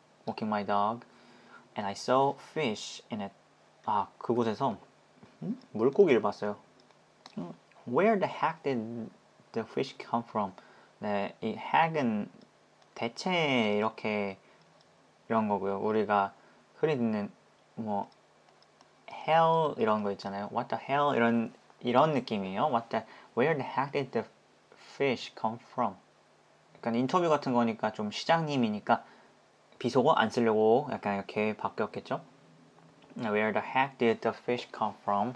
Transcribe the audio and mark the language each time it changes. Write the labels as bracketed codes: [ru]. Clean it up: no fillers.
[en] walking my dog, and I saw fish in it. [ko] 그곳에서 물고기를 봤어요. [en] Where the heck did the fish come from? [ko] 네, 이 heck은 대체 이런 거고요. 우리가 흔히 듣는 뭐 hell 이런 거 있잖아요. [en] What the hell [ko] 이런 느낌이에요. [en] Where the heck did the fish come from? [ko] 약간 인터뷰 같은 거니까 좀 시장님이니까 비속어 안 쓰려고 약간 이렇게 바뀌었겠죠. [en] Where the heck did the fish come from?